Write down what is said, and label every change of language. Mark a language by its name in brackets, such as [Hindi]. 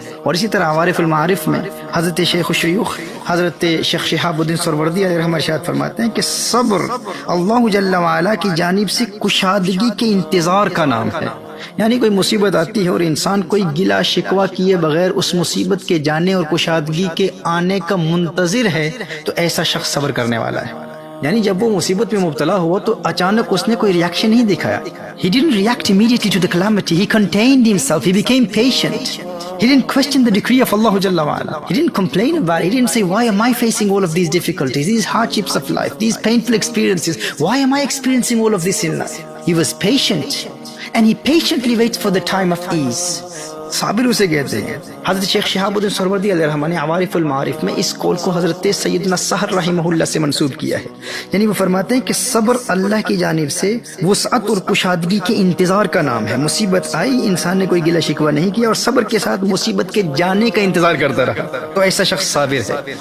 [Urdu] اور اسی طرح عوارف المعارف میں حضرت شیخ الشیوخ حضرت شیخ شہاب الدین سہروردی علیہ الرحمہ ارشاد فرماتے ہیں کہ صبر اللہ جل وعلا کی جانب سے کشادگی کے انتظار کا نام ہے. یعنی کوئی مصیبت آتی ہے اور انسان کوئی گلا شکوہ کیے بغیر اس مصیبت کے جانے اور کشادگی کے آنے کا منتظر ہے تو ایسا شخص صبر کرنے والا ہے. یعنی جب وہ مصیبت میں مبتلا ہوا تو اچانک اس نے کوئی ریاکشن نہیں دکھایا. [English] He didn't react immediately to the calamity. He contained himself. He became patient. He didn't question the decree of Allah Jalla wa'ala. He didn't complain about it. He didn't say, why am I facing all of these difficulties, these hardships of life, these painful experiences? Why am I experiencing all of this in life? He was patient. And he patiently waits for the time of ease. [Urdu] صابر اسے کہتے ہیں. حضرت شیخ شہاب الدین سہروردی علیہ الرحمہ نے عوارف المعارف میں اس قول کو حضرت سیدنا سحر رحمہ اللہ سے منسوب کیا ہے. یعنی وہ فرماتے ہیں کہ صبر اللہ کی جانب سے وسعت اور کشادگی کے انتظار کا نام ہے. مصیبت آئی، انسان نے کوئی گلہ شکوہ نہیں کیا اور صبر کے ساتھ مصیبت کے جانے کا انتظار کرتا رہا تو ایسا شخص صابر ہے.